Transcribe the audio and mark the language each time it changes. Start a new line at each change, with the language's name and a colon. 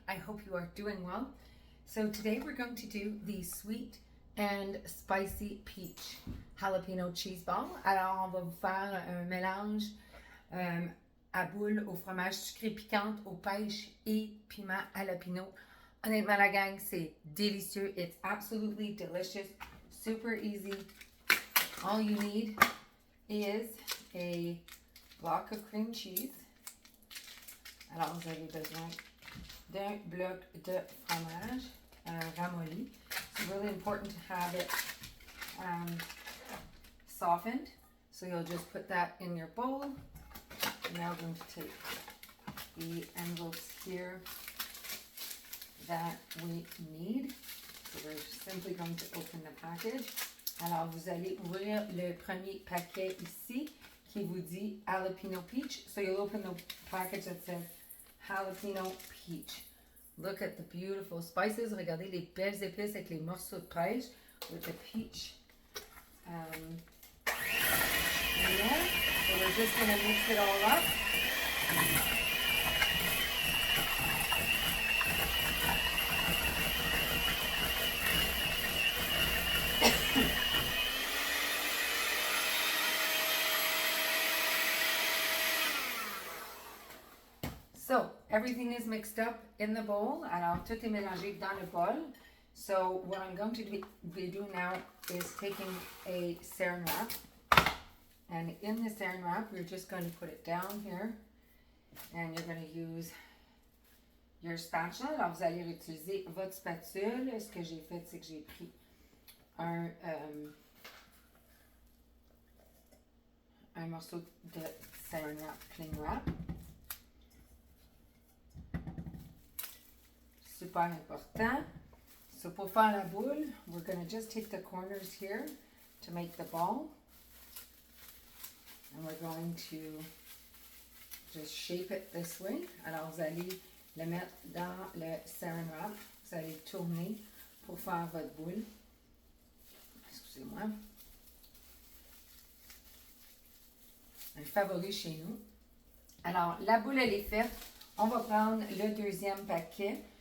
English: I hope you are doing well. So today we're going to do the sweet and spicy peach jalapeno cheese ball.
French: Alors on va vous faire un mélange à boule au fromage sucré piquante, aux pêches et piment jalapeno. Honnêtement la gang, c'est délicieux.
English: It's absolutely delicious. Super easy. All you need is a block of cream cheese.
French: Alors, vous avez besoin d'un bloc de fromage ramolli.
English: It's really important to have it softened. So you'll just put that in your bowl. Now we're going to take the envelopes here that we need. So we're simply going to open the package.
French: Alors, vous allez ouvrir le premier paquet ici qui vous dit Jalapeno Peach.
English: So you'll open the package that says Jalapeno Peach. Look at the beautiful spices.
French: Regardez les belles épices avec les morceaux de pêche
English: with the peach. Yeah. So we're just going to mix it all up. So, everything is mixed up in the bowl.
French: Alors, tout est mélangé dans le bol.
English: So, what I'm going to be doing now is taking a saran wrap. And in the saran wrap, we're just going to put it down here. And you're going to use your spatula.
French: Alors, vous allez utiliser votre spatule. Ce que j'ai fait, c'est que j'ai pris un morceau de saran wrap, cling wrap.
English: Super important. So
French: pour faire la boule,
English: we're going to just take the corners here to make the ball. And we're going to just shape it this way.
French: Alors vous allez le mettre dans le saran wrap. Vous allez tourner pour faire votre boule. Excusez-moi. Un favori chez nous. Alors la boule elle est faite. On va prendre le deuxième paquet.